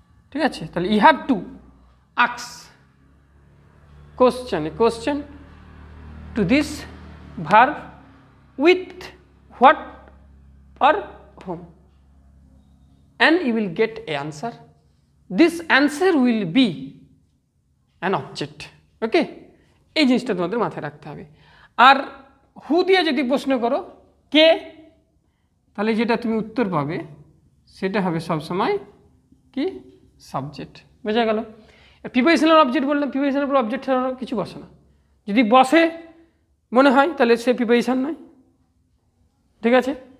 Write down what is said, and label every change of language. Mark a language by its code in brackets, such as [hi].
[bn] ঠিক আছে, তাহলে [en] You have to ask question to this verb with what or whom, and you will get an answer. This answer will be an object. Okay, [bn] এই জিনিসটা তোমাদের মাথায় রাখতে হবে। আর হু দিয়ে যদি প্রশ্ন করো কে, তাহলে যেটা তুমি উত্তর পাবে সেটা হবে সবসময় কি? সাবজেক্ট। বোঝা গেল? প্রিপোজিশনাল অবজেক্ট বললাম, প্রিপোজিশনের উপর অবজেক্ট ছাড়া কিছু বসে না। যদি বসে মনে হয় তাহলে সে প্রিপোজিশন নয়। ঠিক আছে,